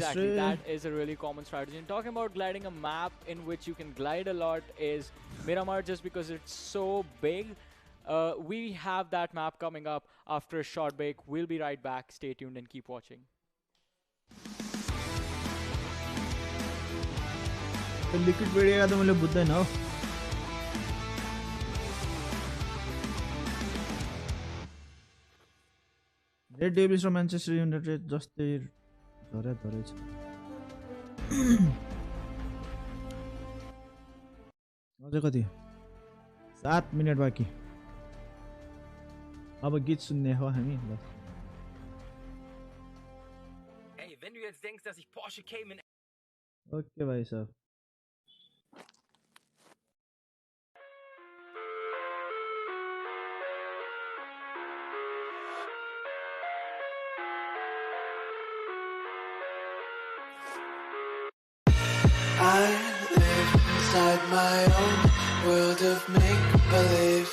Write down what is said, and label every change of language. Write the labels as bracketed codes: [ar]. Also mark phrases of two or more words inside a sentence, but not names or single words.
[en] Exactly, that is a really common strategy. And talking about gliding, a map in which you can glide a lot is Miramar, just because it's so big. We have that map coming up after a short break. We'll be right back. Stay tuned and keep watching. [ne] लिक्विड बेडिया त मैले बुझ्दैन हो रेड डेभिल्स र म्यान्चेस्टर युनाइटेड जस्तै धरै छ अझै कति 7 मिनेट बाँकी अब गीत सुन्ने हो हामी ल [de] Hey, wenn du jetzt denkst, dass ich Porsche Cayman [ne] ओके भाइ साहब [en] I live inside my own world of make-believe.